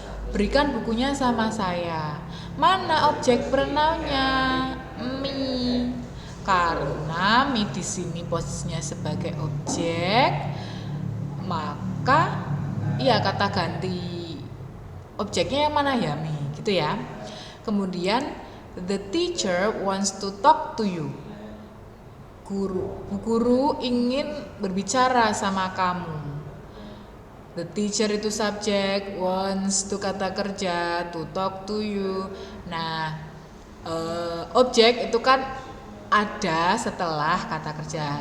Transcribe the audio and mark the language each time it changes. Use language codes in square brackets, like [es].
[id] Berikan bukunya sama saya. Mana objek pronounnya? Me. Karena me di sini posisinya sebagai objek, maka kata ganti objeknya yang mana ya? Me, gitu ya. Kemudian [en] the teacher wants to talk to you. [id] Bu guru ingin berbicara sama kamu. [en] The teacher [id] itu subjek, [en] wants to [id] kata kerja, [en] to talk to you. [id] Nah, objek itu kan ada setelah kata kerja.